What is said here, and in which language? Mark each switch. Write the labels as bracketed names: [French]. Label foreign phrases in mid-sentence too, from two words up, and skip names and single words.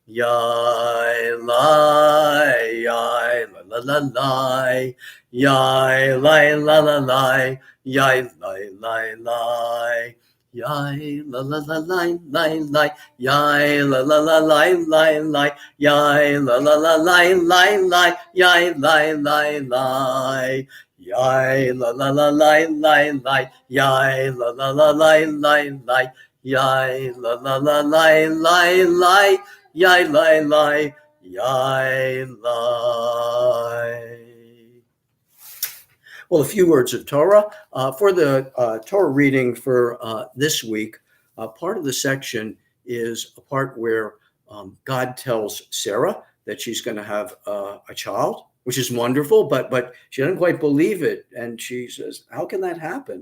[English] yai lai yai la la la lai yai lai la la lai yai lai lai lai yai la la la lai lai lai yai la la la lai lai lai yai la la la lai lai lai yai lai lai lai Yai la la la lai lai lai. Yai la la la lai lai lai. Yai la la la lai lai lai. Yai lai lai. Yai lai. Well, a few words of Torah. For the Torah reading for this week, part of the section is a part where God tells Sarah that she's going to have a child, which is wonderful, but she doesn't quite believe it, and she says, "How can that happen?"